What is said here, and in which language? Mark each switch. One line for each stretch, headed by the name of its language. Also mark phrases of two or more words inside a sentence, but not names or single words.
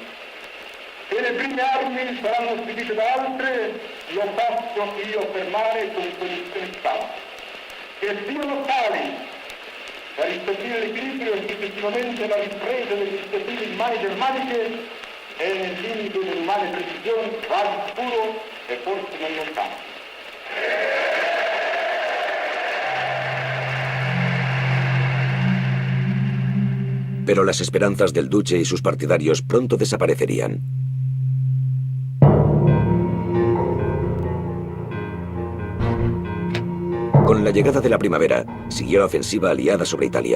Italian: Che le prime armi saranno spedite da altre, lo posso io affermare con condizioni state. Che siano tali da rispettare l'equilibrio e successivamente la ripresa delle iniziative in mani germaniche e nel limite dell'umane precisione, quasi sicuro e forse non lontano.
Spanish: Pero las esperanzas del duce y sus partidarios pronto desaparecerían. Con la llegada de la primavera, siguió la ofensiva aliada sobre Italia.